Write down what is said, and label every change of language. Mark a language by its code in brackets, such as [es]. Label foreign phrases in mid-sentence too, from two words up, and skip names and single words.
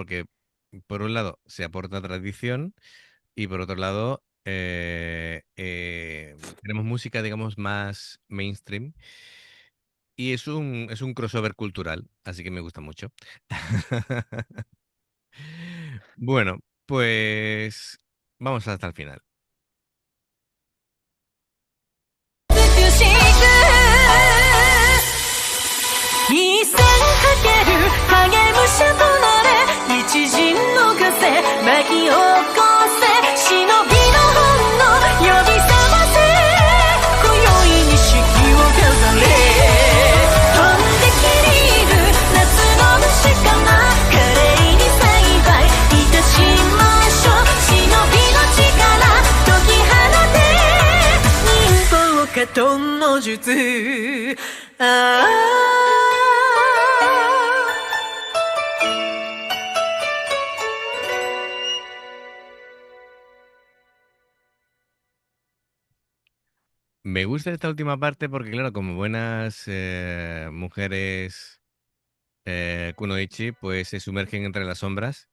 [es] Porque por un lado se aporta tradición y por otro lado tenemos música, digamos, más mainstream y es un crossover cultural, así que me gusta mucho. Bueno, pues vamos hasta el final. [ja] 美しく一線かける影武者となれ一陣の風巻き起こせ忍びの本能呼び覚ませ今宵に式を飾れ飛んで切り入る夏の虫かな華麗に栽培いたしましょう忍びの力解き放て忍法かとの術ああ [es] Me gusta esta última parte porque, claro, como buenas mujeres kunoichi, pues se sumergen entre las sombras.